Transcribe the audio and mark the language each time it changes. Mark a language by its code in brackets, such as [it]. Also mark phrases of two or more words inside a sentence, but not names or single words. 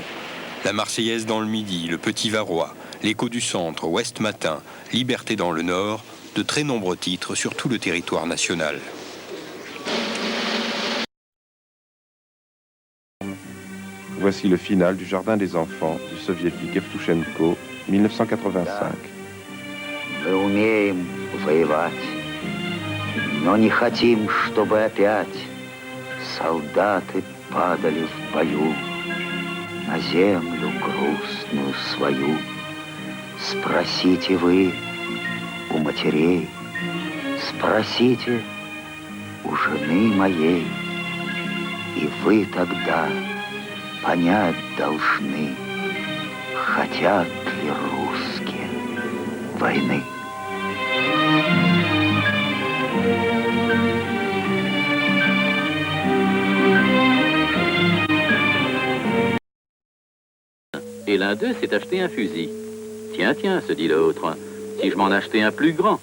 [fr] La Marseillaise dans le Midi, le Petit Varrois, l'Écho du Centre, Ouest Matin, Liberté dans le Nord, de très nombreux titres sur tout le territoire national. Voici le final du Jardin des enfants du soviétique Evtushenko, 1985. [ru] Мы умеем воевать, но не хотим, чтобы опять солдаты падали в бою на землю грустную свою. Спросите вы у матерей, спросите у жены моей. И вы тогда понять должны, хотят ли русские войны. [fr] Et l'un d'eux s'est acheté un fusil. Tiens, tiens, se dit l'autre, si je m'en achetais un plus grand.